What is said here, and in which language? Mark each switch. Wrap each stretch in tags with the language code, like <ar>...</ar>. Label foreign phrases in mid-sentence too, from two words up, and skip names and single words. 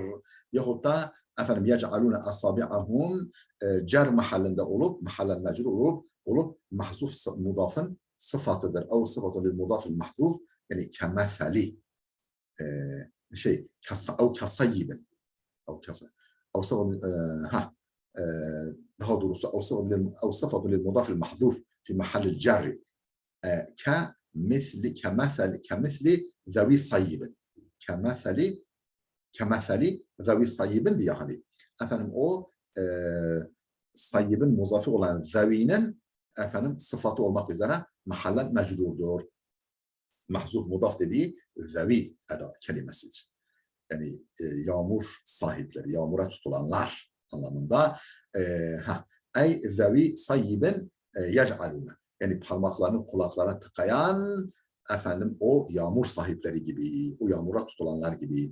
<tr>Yahut da efendim</tr> <ar>يجعلون أصابعهم</ar> <tr>cer mahallinde mahallen mecrur olup mahzuf mudafın sıfatıdır.</tr> <ar>أو صفة للمضاف المحذوف yani كمثل أو كصيب أو صفة</ar> <tr>daha doğrusu</tr> <ar>أو صفة للمضاف المحذوف في محل الجر كمثل ذوي صيب كمثل ذوي صيب</ar> <tr>diye hani efendim o sayyibin muzafi olan zavinin efendim sıfatı olmak üzere mahallen mecrurdur. Mahzuf mudaf dediği zavi edat kelimesidir. Yani yağmur sahipleri, yağmura tutulanlar anlamında ey</tr> <ar>ذوي صيب يجعلون</ar> <tr>yani parmaklarını kulaklarına tıkayan efendim o yağmur sahipleri gibi, o yağmura tutulanlar gibi.</tr>